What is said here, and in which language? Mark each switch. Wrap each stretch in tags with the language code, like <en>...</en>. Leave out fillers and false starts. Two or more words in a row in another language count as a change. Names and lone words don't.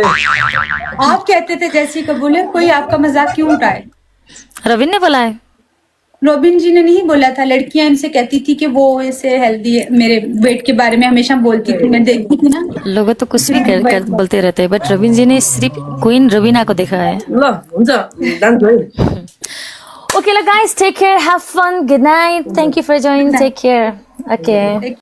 <hi>आप कहते थे जैसी कबूले, कोई आपका मजाक क्यों उठाए? रवीन ने बोला है। रोबिन जी ने नहीं बोला था, लड़कियां इनसे कहती थी कि वो ऐसे हेल्दी है, मेरे वेट के बारे में हमेशा बोलती थी, मैं देखती थी ना। लोग तो कुछ भी कर बोलते रहते हैं, बट रवीन जी ने सिर्फ क्वीन रवीना को देखा है।</hi> <ne>ल हुन्छ जान्छु है।</ne> <en>Okay, guys, take care, have fun, good night, thank you for joining, take care. Okay.</en>